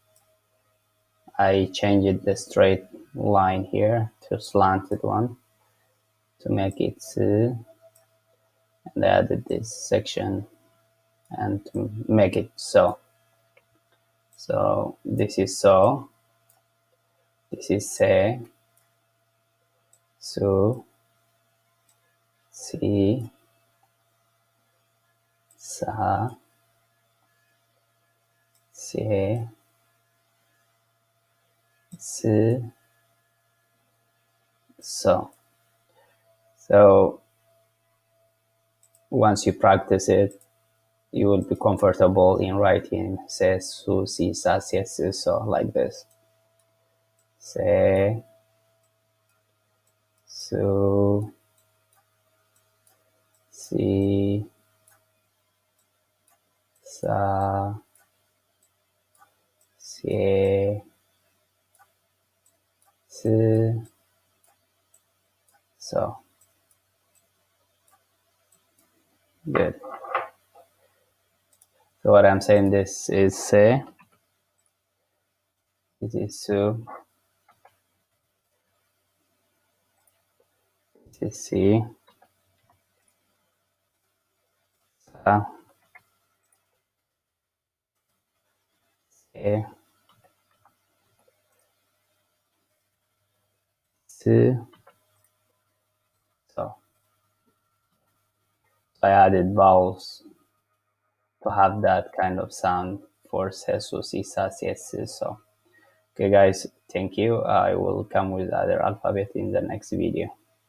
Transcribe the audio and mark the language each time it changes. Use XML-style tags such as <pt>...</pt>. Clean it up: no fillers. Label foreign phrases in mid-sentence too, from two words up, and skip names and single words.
<en>I changed the straight line here to slanted one to make it si, and added this section and to make it so. So this is so, this is se, su, si, sa, se, si, so. So once you practice it, you will be comfortable in writing se, su, si, sa, se, si, so like this. Se, su, si, sa, se, si, so. Good. So what I'm saying, this is se, this is su, this is si, sa, se, si, so. I added vowels to have that kind of sound for se, su, si, sa, se, si, so. Okay guys, thank you. I will come with other alphabet in the next video.</en>